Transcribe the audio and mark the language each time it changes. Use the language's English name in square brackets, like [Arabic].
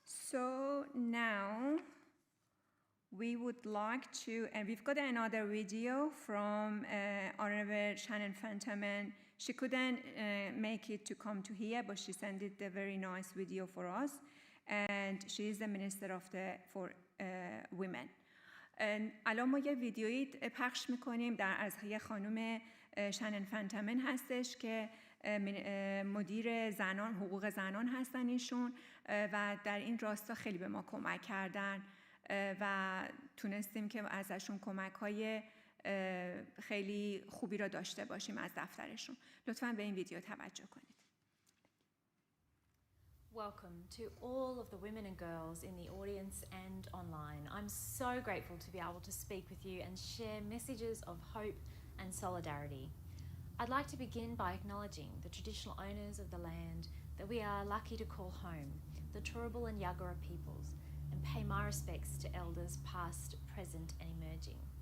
[English] So now we would like to, and we've got another video from Honorable Shannon Fentiman. She couldn't make it to come to here, but she sent it a very nice video for us, and she is the Minister for Women. [Persian] الان ما یه ویدیویی پخش میکنیم از یه خانم شنن فنتمن هستش که مدیر زنان حقوق زنان هستن ایشون و در این راستا خیلی به ما کمک کردن و تونستیم که ازشون کمک‌های خیلی خوبی را داشته باشیم از دفترشون. لطفاً به این ویدیو توجه کنید. [English] Welcome to all of the women and girls in the audience and online. I'm so grateful to be able to speak with you and share messages of hope and solidarity. I'd like to begin by acknowledging the traditional owners of the land that we are lucky to call home, the Turrbal and Yagara peoples, and pay my respects to elders past, present and emerging.